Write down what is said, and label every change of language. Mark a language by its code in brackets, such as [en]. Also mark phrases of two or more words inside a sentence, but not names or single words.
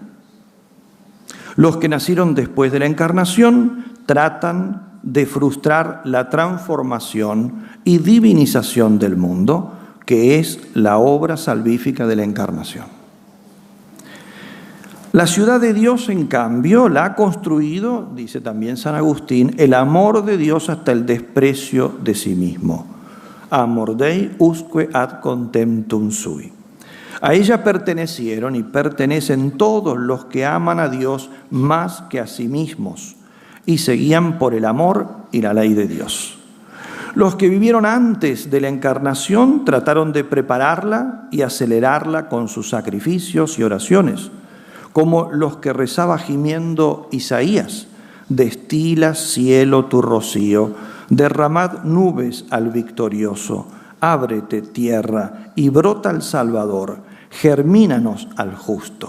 [es] Los que nacieron después de la encarnación tratan de frustrar la transformación y divinización del mundo, que es la obra salvífica de la encarnación. La ciudad de Dios, en cambio, la ha construido, dice también San Agustín, el amor de Dios hasta el desprecio de sí mismo. [la] Amor Dei usque ad contemptum sui. [es] A ella pertenecieron y pertenecen todos los que aman a Dios más que a sí mismos y seguían por el amor y la ley de Dios. Los que vivieron antes de la encarnación trataron de prepararla y acelerarla con sus sacrificios y oraciones, como los que rezaba gimiendo Isaías: destila, cielo, tu rocío, Derramad nubes al victorioso, ábrete tierra y brota el Salvador, germínanos al justo.